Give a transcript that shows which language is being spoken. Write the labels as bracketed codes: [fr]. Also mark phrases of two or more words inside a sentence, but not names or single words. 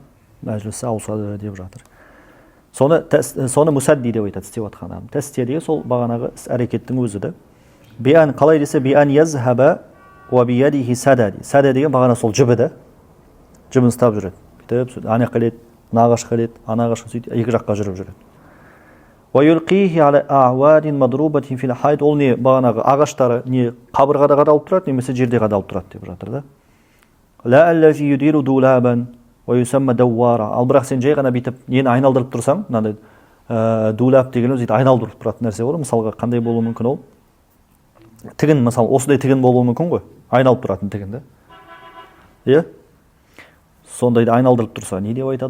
[kk] Мәжілісі ауысады деп жатыр. Соны мусадди деп айтады, істеп жатқан адам. Тәсдия деген сол бағанағы әрекеттің өзі да. [ar] Биан [kk] қалай десе, [ar] بأن يذهب وبيده سدى. [kk] Сада деген бағана сол жібі да. Жібін ұстап жүреді. Бүйтіп, ана қалет, мына ағаш қалет, ана ағашқа сөйтіп екі жаққа жүріп жүреді. [ar] ويلقيه على أعواد مضروبة في الحائط. [kk] Ол не бағанағы ағаштары не қабырғада қадалып тұрады, немесе жерде қадалып тұрады деп жатыр да. [ar] لا الذي يدير دولابا ويسمى دوارة. [kk] Ал бірақ сен жай ғана бүйтіп нені айналдырып тұрсаң, мынандай дулаб деген өзі айналдырып тұратын нәрсе ғой. Мысалға қандай болуы мүмкін ол? Тігін, мысалы, осындай тігін болуы мүмкін ғой. Айналып тұратын тігін да. Сондайды айналдырып тұрса, не деп айтады?